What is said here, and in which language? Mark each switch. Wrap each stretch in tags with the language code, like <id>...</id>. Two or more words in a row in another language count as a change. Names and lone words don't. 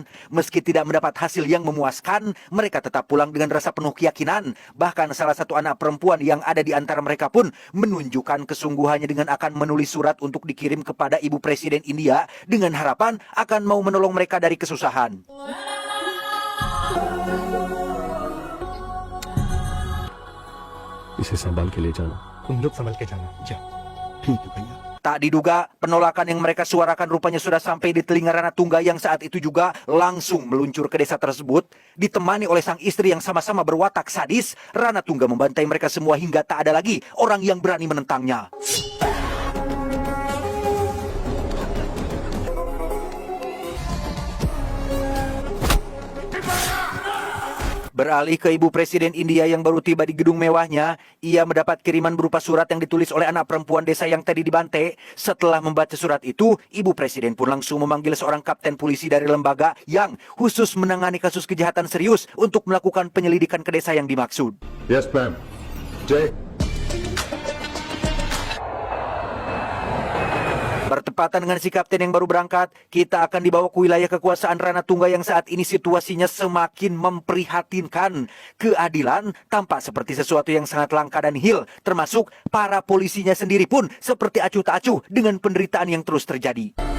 <id>Meski tidak mendapat hasil yang memuaskan, mereka tetap pulang dengan rasa penuh keyakinan. Bahkan salah satu anak perempuan yang ada di antara mereka pun menunjukkan kesungguhannya dengan akan menulis surat untuk dikirim kepada Ibu Presiden India dengan harapan akan mau menolong mereka dari kesusahan.</id> <hi>इसे संभाल के ले जाना तुम लोग संभल के जाना जा ठीक है भैया</hi> <id>Tak diduga, penolakan yang mereka suarakan rupanya sudah sampai di telinga Rana Tungga yang saat itu juga langsung meluncur ke desa tersebut. Ditemani oleh sang istri yang sama-sama berwatak sadis, Rana Tungga membantai mereka semua hingga tak ada lagi orang yang berani menentangnya. Beralih ke Ibu Presiden India yang baru tiba di gedung mewahnya, ia mendapat kiriman berupa surat yang ditulis oleh anak perempuan desa yang tadi dibantai. Setelah membaca surat itu, Ibu Presiden pun langsung memanggil seorang kapten polisi dari lembaga yang khusus menangani kasus kejahatan serius untuk melakukan penyelidikan ke desa yang dimaksud.</id> <en>yes ma'am जय</en> <id>Bertepatan dengan si kapten yang baru berangkat, kita akan dibawa ke wilayah kekuasaan Rana Tungga yang saat ini situasinya semakin memprihatinkan. Keadilan tampak seperti sesuatu yang sangat langka dan nihil, termasuk para polisinya sendiri pun seperti acuh tak acuh dengan penderitaan yang terus terjadi.</id>